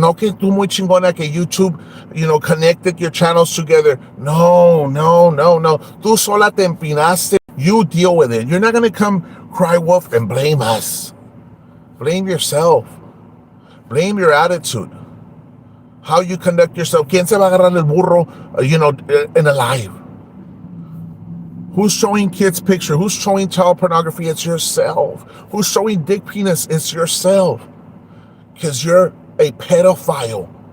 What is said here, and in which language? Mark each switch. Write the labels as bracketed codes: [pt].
[es] No, que tú muy chingona que YouTube, [en] connected your channels together. [es] No. Tú sola te empinaste. [en] You deal with it. You're not going to come cry wolf and blame us. Blame yourself. Blame your attitude. How you conduct yourself. [es] ¿Quién se va a agarrar el burro, [en] in a live? Who's showing kids' picture? Who's showing child pornography? It's yourself. Who's showing dick penis? It's yourself. Because you're a pedophile.